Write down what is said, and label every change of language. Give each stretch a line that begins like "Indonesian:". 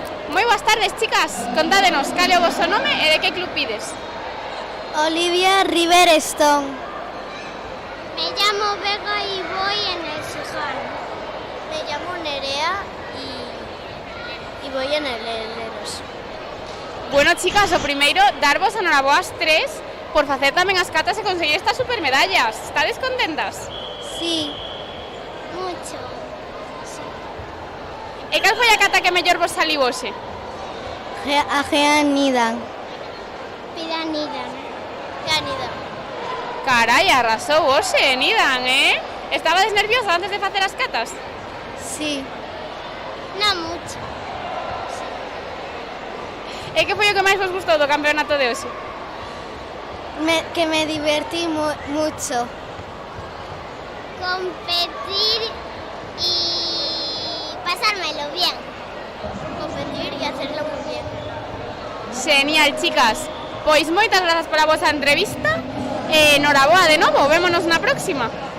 Galician: Moi boas tardes, chicas. Contádenos cal é o voso nome e de que club pides. Olivia Riverstone.
Spanish: Me llamo Vega y voy en el Sijal. Me llamo Nerea y voy en el Eros.
Galician: Bueno, chicas, o primeiro, darvos a noraboas tres por facer tamén as catas e conseguir estas supermedallas. Estades contentas?
Spanish: Sí, mucho.
Galician: E cal foi a cata que mellor vos saliu hoxe? A Geanidan. Pidanidan. Geanidan. Carai, arrasou hoxe, Nidan, Estabades nerviosa antes de facer as catas?
Spanish: Sí. No mucho.
Galician: E que foi o que máis vos gustou do campeonato de hoxe?
Spanish: Que me divertí mucho. Competir y pasármelo bien. Competir y hacerlo muy bien.
Galician: Genial, chicas. Pois moitas grazas pola vosa entrevista e noraboa de novo, vémonos na próxima.